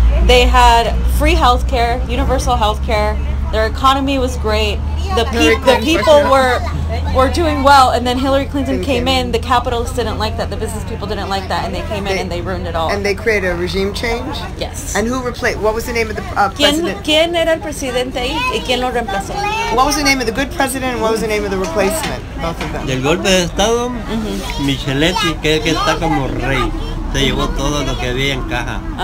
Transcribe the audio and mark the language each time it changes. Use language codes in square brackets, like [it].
[en] They had free healthcare, universal healthcare. Their economy was great. The people were doing well, and then Hillary Clinton came in. The capitalists didn't like that. The business people didn't like that, and they came in and they ruined it all. And they created a regime change? Yes. And who replaced? What was the name of the president? [es] ¿Quién era el presidente ahí y quién lo reemplazó? [en] What was the name of the good president and what was the name of the replacement? Both of them. [es] Del golpe de estado, Micheletti, que está como rey, se llevó todo lo que había en caja.